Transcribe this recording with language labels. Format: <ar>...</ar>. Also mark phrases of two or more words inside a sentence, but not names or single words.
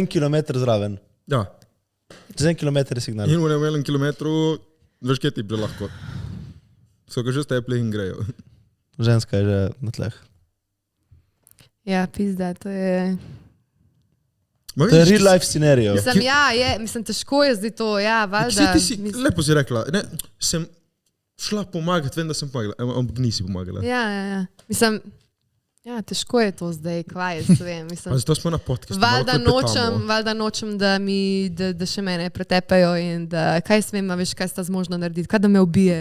<sl>1 kilometr zraven. Ja. Čez 1 kilometr je signal. In v enem kilometru, veš, kje ti bi lahko. So ga že stepli in grejo. Ženska je že na tleh. Ja, pizda, to je... Ma To je vidiš,</sl> <en>real life scenario.</en> <sl>Mislim, ja, je, mislim, težko je zdaj to, ja, valjda. ti si, lepo si rekla, ne, sem šla pomagati, vem, da sem pomagala, ampak nisi pomagala. Ja. Mislim, ja, težko je to zdaj, kvaj jaz vem. Pa Mislim, zato smo na podcastu. valjda nočem, da še mene pretepajo in da kaj smem, a veš, kaj sta zmožna narediti, kaj da me ubije.</sl>